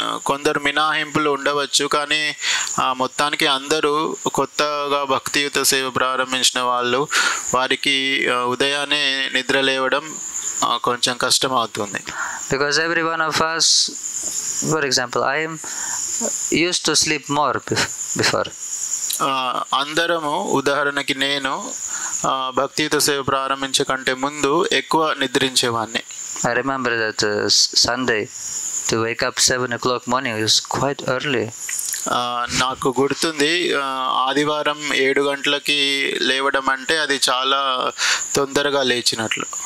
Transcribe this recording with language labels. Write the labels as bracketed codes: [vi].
[te] కొందరు మినహాయింపులు ఉండవచ్చు, కానీ మొత్తానికి అందరూ కొత్తగా భక్తియుత సేవ ప్రారంభించిన వాళ్ళు వారికి ఉదయాన్నే నిద్ర లేవడం కొంచెం కష్టం అవుతుంది. [en] Because every one of us, for example, I am used to sleep more before. [te] అందరము, ఉదాహరణకి నేను భక్తియుత సేవ ప్రారంభించే కంటే ముందు ఎక్కువ నిద్రించేవాడిని. [en] I remember that Sunday to wake up 7 o'clock morning is quite early. [te] నాకు గుర్తుంది, ఆదివారం 7 గంటలకి లేవడం అంటే అది చాలా తొందరగా లేచినట్లు.